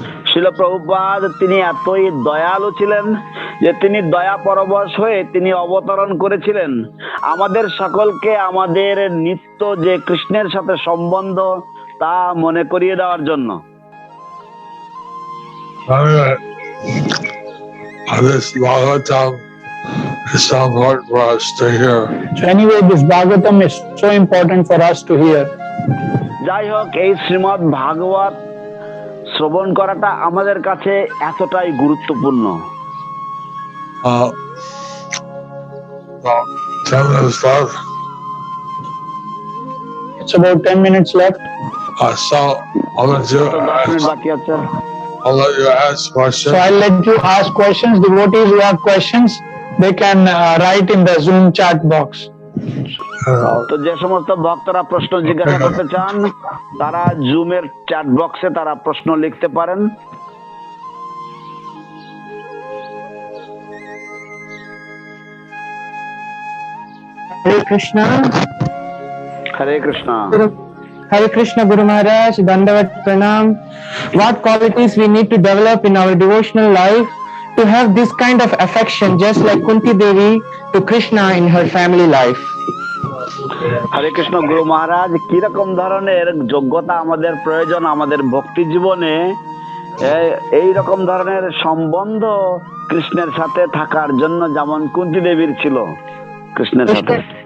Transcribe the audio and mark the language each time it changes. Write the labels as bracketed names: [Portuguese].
[Bangla] শিল প্রভুপাদ তিনি এতই দয়ালু ছিলেন যে তিনি দয়া পরবশ হয়ে তিনি অবতরণ করেছিলেন আমাদের সকলকে আমাদের নিত্য যে কৃষ্ণের সাথে সম্বন্ধ তা মনে করিয়ে দেওয়ার জন্য। [English] This Bhagavatam is so important for us to hear. So anyway, this Bhagavatam is so important for us to hear. [Bangla] যাই হোক, এই শ্রীমদ্ ভাগবত শ্রবণ করাটা আমাদের কাছে এতটাই গুরুত্বপূর্ণ। [English] About 10 minutes left. It's about 10 minutes left. So I'll let you [Bangla] তো 10 মিনিট বাকি আছে। [English] ask questions. So I'll let you ask questions. Devotees who have questions, they can write in the Zoom chat box. [Bangla] তো যে সমস্ত ভক্তরা প্রশ্ন জিজ্ঞাসা করতে চান তারা জুমের চ্যাট বক্সে তারা প্রশ্ন লিখতে পারেন। [English] Hare Krishna. [Bangla] Hare Krishna. [English] Hare Krishna Guru Maharaj, Dandavat Pranam. What qualities we need to develop in our devotional life to have this kind of affection just like Kunti Devi to Krishna in her family life? [Bangla] হরে কৃষ্ণ গুরু মহারাজ, কিরকম ধরনের যোগ্যতা আমাদের প্রয়োজন আমাদের ভক্তি জীবনে এই রকম ধরনের সম্বন্ধ কৃষ্ণের সাথে থাকার জন্য, যেমন কুন্তি দেবীর ছিল কৃষ্ণের সাথে।